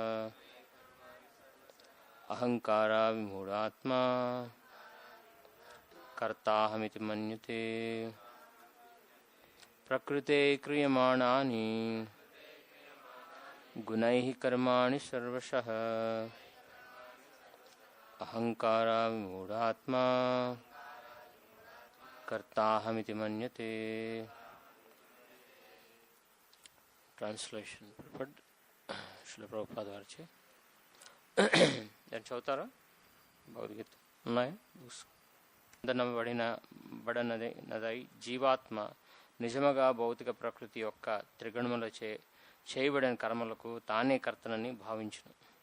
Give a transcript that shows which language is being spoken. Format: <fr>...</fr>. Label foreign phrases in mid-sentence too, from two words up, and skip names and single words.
<sa>अहंकारा विमूढ़ात्मा कर्ताहमिति मन्यते प्रकृते क्रियमाणानि गुणैः कर्माणि सर्वशः अहंकारा विमूढ़ात्मा कर्ताहमिति मन्यते.</sa> <te>ట్రాన్స్లేషన్ శ్రీల ప్రభుపాద వారిచే దాన్ని చదువుతారా? భగవద్గీత ఉన్నాయా? బడనదై జీవాత్మ నిజముగా భౌతిక ప్రకృతి యొక్క త్రిగుణములచే చేయబడిన కర్మలకు తానే కర్తనని భావించును.</te>